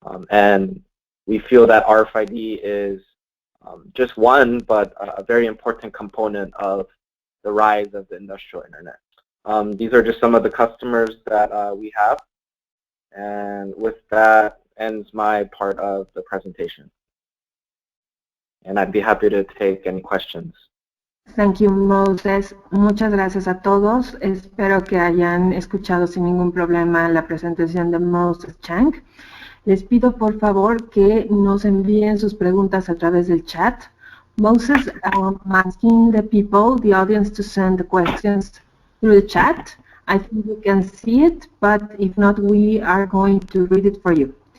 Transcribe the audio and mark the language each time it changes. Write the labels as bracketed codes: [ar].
[en] And we feel that RFID is just one, but a very important component of the rise of the industrial internet. These are just some of the customers that we have. And with that ends my part of the presentation. And I'd be happy to take any questions. Thank you, Moses. [es] Muchas gracias a todos. Espero que hayan escuchado sin ningún problema la presentación de Moses Chang. Les pido por favor que nos envíen sus preguntas a través del chat. [en] Moses, I'm asking the people, the audience, to send the questions through the chat. I think you can see it, but if not, we are going to read it for you.